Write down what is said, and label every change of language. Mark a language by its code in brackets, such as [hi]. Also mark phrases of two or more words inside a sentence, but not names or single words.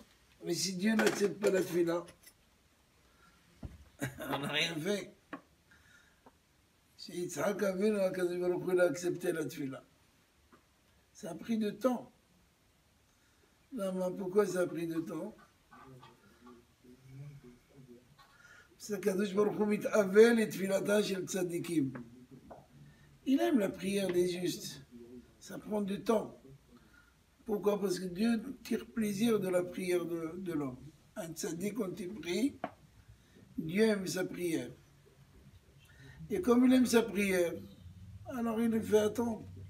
[fr] Mais si Dieu n'accepte pas la Tfila, on n'a rien fait. Si Yitzhak Avinu, Akadosh Baruch Hu, il a accepté la Tfila. Ça a pris du temps. Non, mais pourquoi ça a pris du temps? C'est qu' [he] הקדוש ברוך הוא מתאווה לתפילתן של צדיקים. [fr] Il aime la prière des justes. Ça prend du temps. Pourquoi? Parce que Dieu tire plaisir de la prière de l'homme. Un tzadik, quand il prie, Dieu aime sa prière. Et comme il aime sa prière, alors il le fait attendre.